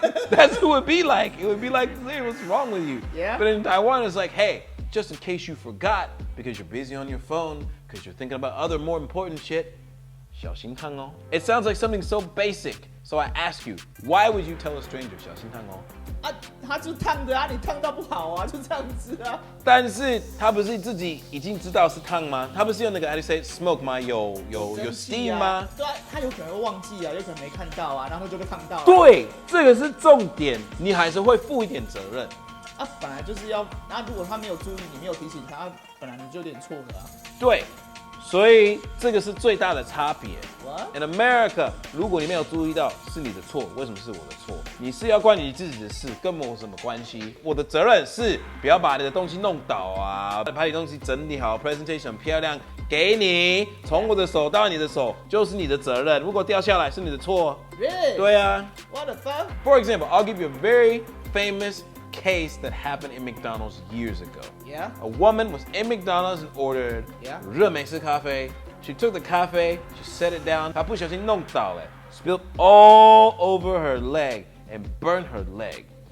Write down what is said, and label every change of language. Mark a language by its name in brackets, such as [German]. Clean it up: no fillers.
[English] That's who it would be like. It would be like, hey, what's wrong with you? Yeah. But in Taiwan, it's like, hey, just in case you forgot, because you're busy on your phone, because you're thinking about other more important shit, [Chinese] 小心烫哦 [English] It sounds like something so basic. So I ask you, why would you tell a stranger [Chinese] 小心烫哦啊，他就烫的啊，你烫到不好啊，就这样子啊。但是他不是自己已经知道是烫吗？他不是用那个 [English] how do you say smoke [Chinese] 吗？有 steam 吗？对啊，他有可能会忘记啊，有可能没看到啊，然后就被烫到了。对，这个是重点，你还是会负一点责任。啊，本来就是要，那如果他没有注意，你没有提醒他，本来你就有点错的啊。对，所以这个是最大的差别。 [English] What? In America， [Chinese] 如果你没有注意到，是你的错，为什么是我的错？你是要关你自己的事，跟我有什么关系？我的责任是不要把你的东西弄倒啊，把你的东西整理好 ，presentation 很漂亮，给你，从我的手到你的手就是你的责任。如果掉下来是你的错。 [English] Really? [Chinese] 对啊。 [English] What the fuck? For example, I'll give you a very famous case that happened in McDonald's years ago. Yeah. A woman was in McDonald's and ordered [Chinese] 热美式咖啡. [English] She took the cafe, she set it down. [Chinese] 她不小心弄倒了 [English] spilled all over her leg and burned her leg.